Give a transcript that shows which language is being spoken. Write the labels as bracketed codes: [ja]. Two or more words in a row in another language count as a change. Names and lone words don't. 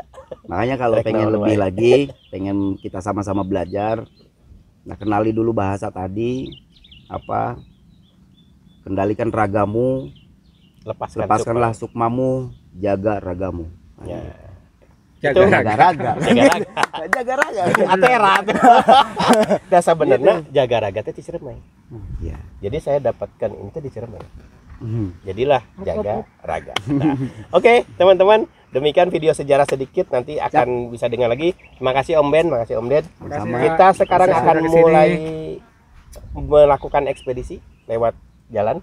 [id] Makanya kalau [su] Rek [id] pengen [su] naon [id] lebih [su] wae. [id] lagi, pengen kita sama-sama belajar. Nah, kenali dulu bahasa tadi apa? Kendalikan ragamu, lepaskanlah sukmamu, jaga ragamu. Nah, Ya. Jaga Itu jaga raga. raga. Jaga raga. Jaga raga. [su] Atera. Dasar benerna jaga raga teh di Ciremai. [id] Ya. Jadi saya dapatkan ini teh di Ciremai. Mhm. Jadilah jaga raga. Nah, oke, teman-teman, demikian video sejarah sedikit, nanti akan bisa dengar lagi. Terima kasih Om Ben, makasih Om Ded. Sama. Kita sekarang Makasih akan sudah kesini. mulai melakukan ekspedisi lewat jalan.